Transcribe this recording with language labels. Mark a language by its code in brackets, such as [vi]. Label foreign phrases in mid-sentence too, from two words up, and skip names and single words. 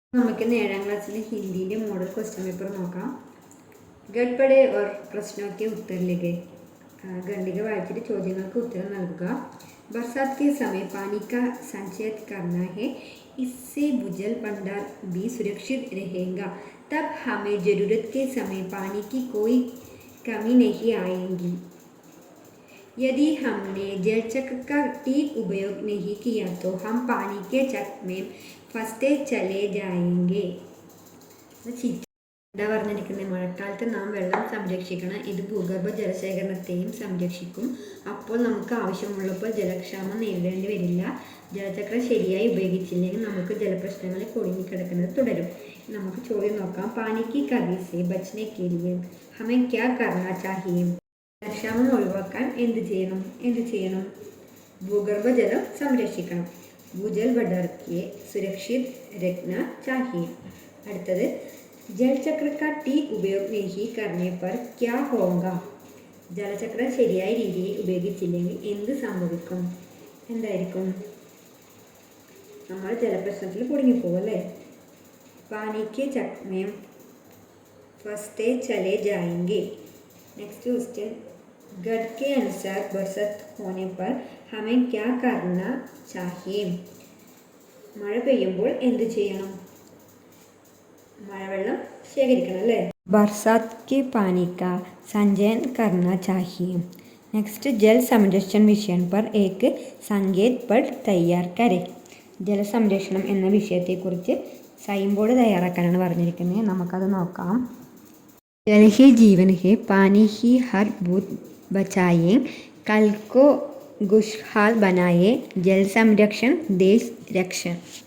[ml] നമുക്ക് 7ാം ക്ലാസ്സിലെ ഹിന്ദീൻ്റെ [en] model question paper [ml] നോക്കാം. [hi] गद्य पढ़ें और प्रश्नों के उत्तर लिखें. [ml] ഖണ്ഡിക വായിച്ചിട്ട് ചോദ്യങ്ങൾക്ക് ഉത്തരം നൽകുക. [hi] बरसात के समय पानी का संचय करना है, इससे भूजल भंडार भी सुरक्षित रहेगा. तब हमें ज़रूरत के समय पानी की कोई कमी नहीं आएगी. यदि हमने जल चक्र का ठीक उपयोग नहीं किया तो हम पानी के चक्र में फंसते चले जाएंगे. [ml] പറഞ്ഞിരിക്കുന്നത് മഴക്കാലത്ത് നാം വെള്ളം സംരക്ഷിക്കണം. ഇത് ഭൂഗർഭ ജലശേഖരണത്തെയും സംരക്ഷിക്കും. അപ്പോൾ നമുക്ക് ആവശ്യമുള്ളപ്പോൾ ജലക്ഷാമം നേരിടേണ്ടി വരില്ല. ജലചക്രം ശരിയായി ഉപയോഗിച്ചില്ലെങ്കിൽ നമുക്ക് ജലപ്രശ്നങ്ങളിൽ കുടുങ്ങിക്കിടക്കുന്നത് തുടരും. നമുക്ക് ചോദ്യം നോക്കാം. [hi] पानी की कमी से बचने के लिए हमें क्या करना चाहिए. [ml] ജലക്ഷാമം ഒഴിവാക്കാൻ എന്ത് ചെയ്യണം? ഭൂഗർഭജലം സംരക്ഷിക്കണം. [hi] भूजल भंडार को सुरक्षित रखना चाहिए. അടുത്തത് जल चक्र का ठीक उपयोग नहीं करने पर क्या होगा. [ml] ജലചക്രം ശരിയായ രീതിയിൽ ഉപയോഗിച്ചില്ലെങ്കിൽ എന്ത് സംഭവിക്കും? എന്തായിരിക്കും? നമ്മൾ ജലപ്രശ്നത്തിൽ കുടുങ്ങിപ്പോകും അല്ലേ? [hi] पानी के चक्र में फंसते चले जाएंगे. [en] next question. [hi] ഗഡ് के अनुसार बरसात होने पर हमें क्या करना चाहिए. മഴ പെയ്യുമ്പോൾ എന്ത് ചെയ്യണം? മഴവെള്ളം ശേഖരിക്കണം അല്ലേ? बरसात के पानी का संचयन करना चाहिए. नेक्स्ट जल संरक्षण विषय पर एक संकेत पट तैयार करें. [ml] ജലസംരക്ഷണം എന്ന വിഷയത്തെക്കുറിച്ച് [en] sign board [ml] തയ്യാറാക്കാനാണ് പറഞ്ഞിരിക്കുന്നത്. നമുക്കത് നോക്കാം. [hi] जल ही जीवन है, पानी ही हर बूंद बचाए, कल को खुशहाल बनाए, जल संरक्षण देश रक्षण.